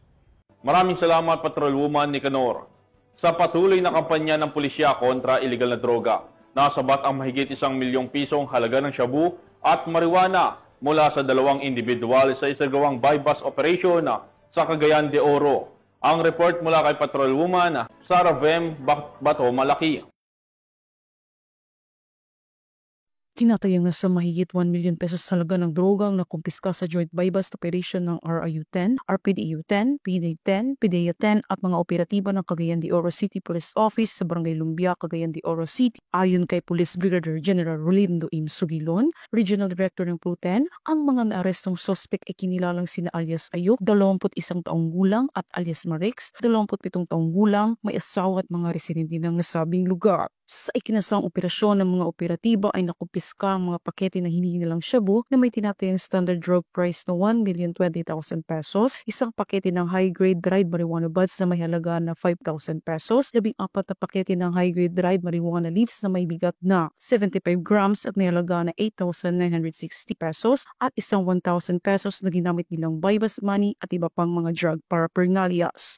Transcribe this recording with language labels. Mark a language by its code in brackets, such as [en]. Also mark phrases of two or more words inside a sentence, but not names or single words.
[tl] Maraming salamat Patrolwoman Nicanor. Sa patuloy na kampanya ng pulisya kontra iligal na droga, nasabat ang mahigit 1 milyong pisong halaga ng shabu at marijuana mula sa 2 individual sa isagawang [en] bypass operation [tl] sa Cagayan de Oro. Ang report mula kay Patrolwoman Sarah Vem Bato Malaki. Tinatayang nasa mahigit 1 [en] million pesos [tl] halaga ng droga ang nakumpiska sa [en] joint bypass operation [tl] ng RIU-10, RPDU-10, PDA-10, PDEA-10 at mga operatiba ng Cagayan de Oro City Police Office sa Barangay Lumbia, Cagayan de Oro City. Ayon kay Police Brigadier General Rolindo M. Sugilon, Regional Director ng PRO-10, ang mga naarestong suspect ay kinilalang sina alias Ayuk, 21 taong gulang at alias Marix, 27 taong gulang, may asawa at mga residente ng nasabing lugar. Sa ikinasang operasyon ng mga operatiba ay nakumpiska ang mga pakete na hinihinalang shabu na may tinatayang [en] standard drug price [tl] na 1,020,000 pesos, isang pakete ng [en] high-grade dried marijuana buds [tl] na may halaga na 5,000 pesos, 14 na pakete ng [en] high-grade dried marijuana leaves [tl] na may bigat na 75 grams at may halaga na 8,960 pesos at isang 1,000 pesos na ginamit nilang [en] bypass money [tl] at iba pang mga [en] drug paraphernalias.